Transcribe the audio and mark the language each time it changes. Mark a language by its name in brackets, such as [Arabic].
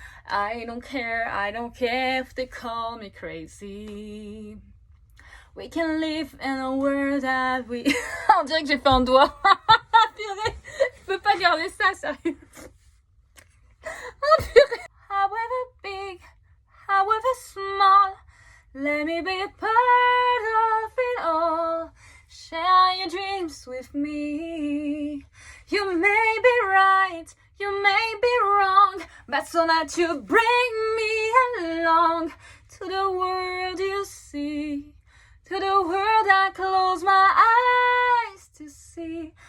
[English] I don't care if they call me crazy. We can live in a world that we... [French] On dirait que j'ai fait un doigt. Purée, je peux pas garder ça, sérieux. Oh, purée. [English] However big, however small, let me be a part of it all. Share your dreams with me. You may be right, you may be wrong, but so that you bring me along to the world you see, to the world I close my eyes to see.